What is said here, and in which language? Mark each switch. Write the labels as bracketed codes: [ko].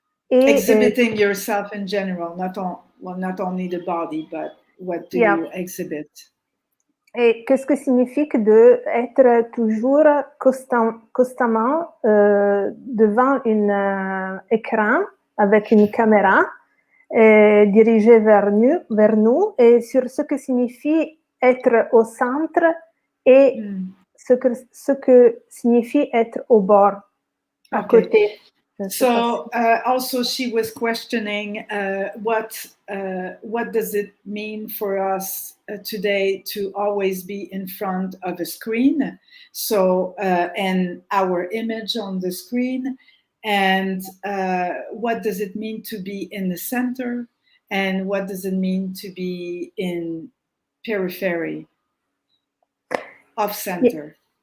[en] Exhibiting yourself in general, not only the body, but what do you exhibit? [fr] Et qu'est-ce que signifie d'être toujours constamment devant un écran avec une caméra dirigée vers nous, et sur ce que signifie être au centre et ce que signifie être au bord, à côté. [en] So also she was questioning what does it mean for us today to always be in front of a screen, so and our image on the screen, and what does it mean to be in the center, and what does it mean to be in periphery, off center?